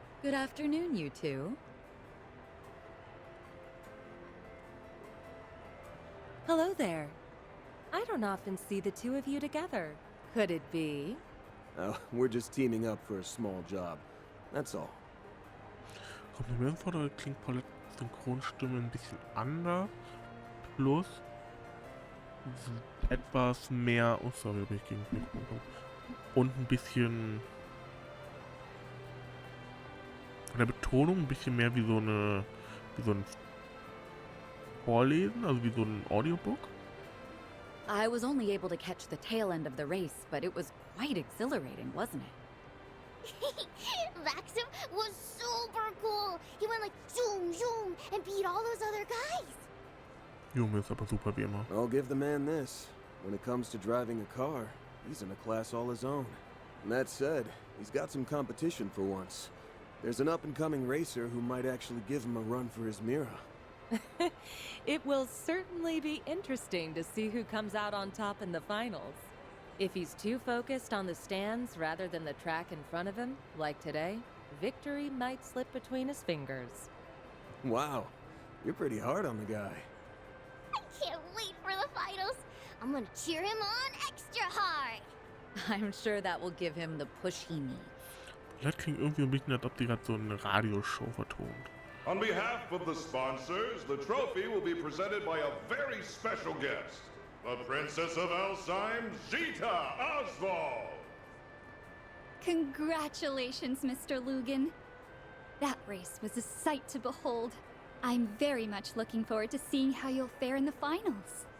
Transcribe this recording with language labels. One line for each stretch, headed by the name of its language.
English: Good afternoon, you two. Hello there. I don't often see the two of you together. Could it be? Oh, we're just teaming up for a small job. That's all.
German: Kommt mir vor, da klingt Paulettes Synchronstimme ein bisschen anders. Plus etwas mehr. Oh, sorry, bin ich gegen das Mikrofon gekommen. Und ein bisschen. Von der Betonung ein bisschen mehr wie so ein Vorlesen, also wie so ein Audiobook.
English: I was only able to catch the tail end of the race, but it was quite exhilarating, wasn't it? Maxim was super cool. He went like zoom, zoom, and beat all those other guys.
German: Junge ist aber super wie immer.
English: I'll give the man this. When it comes to driving a car, he's in a class all his own. And that said, he's got some competition for once. There's an up-and-coming racer who might actually give him a run for his mirror. It will certainly be interesting to see who comes out on top in the finals. If he's too focused on the stands rather than the track in front of him, like today, victory might slip between his fingers. Wow, you're pretty hard on the guy. I can't wait for the finals. I'm gonna cheer him on extra hard. I'm sure that will give him the push he needs.
German: Das klingt irgendwie ein bisschen, als ob die gerade so eine Radioshow vertont.
English: On behalf of the sponsors, the trophy will be presented by a very special guest, the Princess of Alzheim, Zita Oswald. Congratulations, Mr. Lugan. That race was a sight to behold. I'm very much looking forward to seeing how you'll fare in the finals.